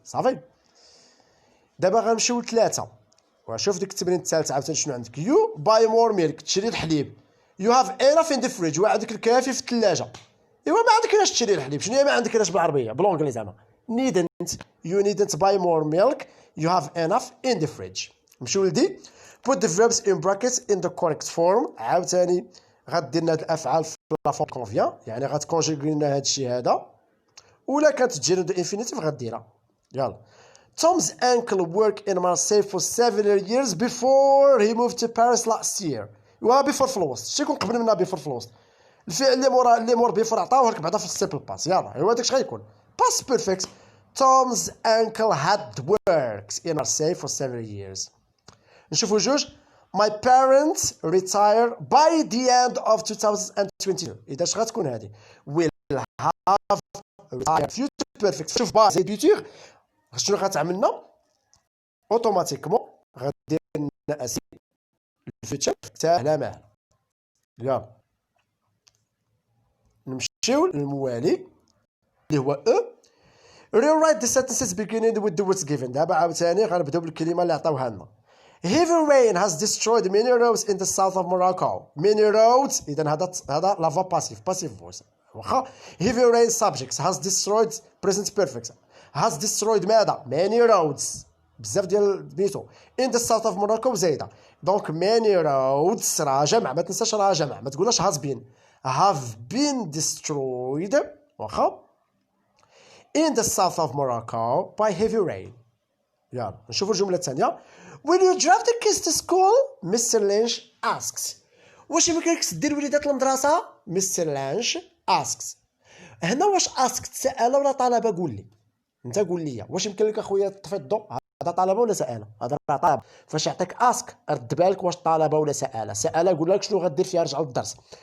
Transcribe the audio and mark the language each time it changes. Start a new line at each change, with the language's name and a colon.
Arabic: صافي. دابا غنمشيو لثلاثه وشوف ديك التمرين الثالث عاوتاني شنو عندك.
English: you buy more milk
Arabic: تشري الحليب.
English: you have enough in the fridge
Arabic: وعندك الكافي في الثلاجه. ايوا ما عندك علاش تشري الحليب؟ شنو هي ما عندك علاش بالعربيه بالانجليزي زعما
English: you needn't buy more milk you have enough in the fridge.
Arabic: نمشيو لدي
English: put the verbs in brackets in the correct form.
Arabic: عاوتاني غدير لنا هاد الافعال في لا فورم كونفيان، يعني غتكونجيغي لنا هاد الشيء هذا، ولا كانت تجي دو انفينيتيف غديرها.
English: يلا Tom's uncle worked in Marseille for several years before he moved to Paris last year.
Arabic: و before في الوسط شتي يكون قبل منها before في الوسط؟ الفعل اللي مور before عطاوه لك بعدا في السيمبل باس. يلا هو هذاك اش غيكون باس بيرفكت.
English: Tom's uncle had worked in Marseille for several years.
Arabic: نشوفوا جوج.
English: My parents retire by the end of 2022.
Arabic: إذا اش غتكون هذه؟
English: will have retired future perfect.
Arabic: شوف با زيد فيتور شنو غتعملنا؟ اوتوماتيكمون غدير لنا اسي الفيتشر تاع لا مال.
English: يلا نمشيو للموالي اللي هو rewrite the sentences beginning with the words given.
Arabic: دابا عاوتاني غنبداو بالكلمه اللي عطاوها لنا.
English: Heavy rain has destroyed many roads in the south of Morocco. Many roads.
Arabic: إذا هذا لافا باسيف فويس واخا.
English: Heavy rain subjects has destroyed present perfect. has destroyed
Arabic: ماذا؟
English: many roads
Arabic: بزاف ديال بيتو
English: in the south of Morocco
Arabic: زايده. دونك many roads راه جمع، ما تنساش راه جمع، ما تقولش
English: has been. have been destroyed
Arabic: واخا
English: in the south of Morocco by heavy rain.
Arabic: يلا نشوفوا الجمله الثانيه.
English: Will you drive the kids to school? Mr. Lynch asks.
Arabic: واش يمكن لك دير وليدات المدرسه؟ Mr.
English: Lynch asks.
Arabic: هنا واش اسك سأله ولا طلبه؟ قول لي انت، قول لي واش يمكن لك اخويا تطفي الضوء؟ هذا طلبه ولا سأله؟ هذا طلب. فاش يعطيك اسك رد بالك واش طلبه ولا سأله. سأله قول لك شنو غدير فيها، رجع للدرس.